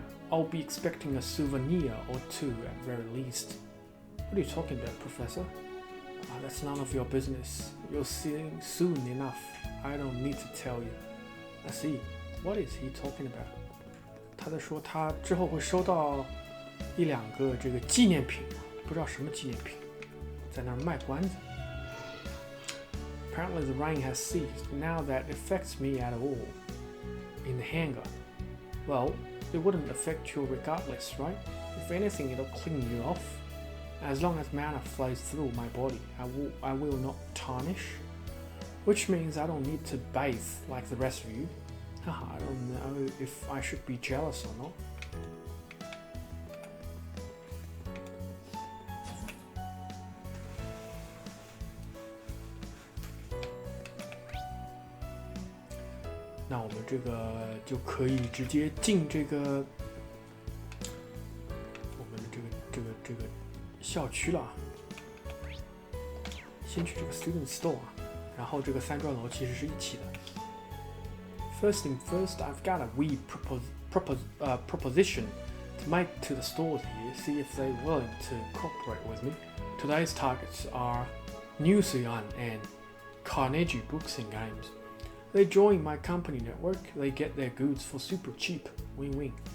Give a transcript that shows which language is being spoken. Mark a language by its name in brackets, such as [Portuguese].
[English] I'll be expecting a souvenir or two at very least. What are you talking about, Professor? That's none of your business. You'll see soon enough. I don't need to tell you. I see. What is he talking about? [Chinese] 他在说他之后会收到1、2个这个纪念品，不知道什么纪念品，在那儿卖关子。 [English] apparently the rain has ceased. Now that affects me at all. In the hangar. Well, it wouldn't affect you regardless, right? If anything, it'll clean you off. As long as mana flows through my body, I will not tarnish. Which means I don't need to bathe like the rest of you. Haha, I don't know if I should be jealous or not. [Chinese] 那我们这个就可以直接进这个我们的这个校区了啊。先去这个 [English] student store [Chinese] 啊，然后这个3幢楼其实是一起的。 [English] First thing first, I've got a wee proposition to make to the stores here, see if they're willing to cooperate with me. Today's targets are New Zealand and Carnegie Books and Games. They join my company network, they get their goods for super cheap. Win-win.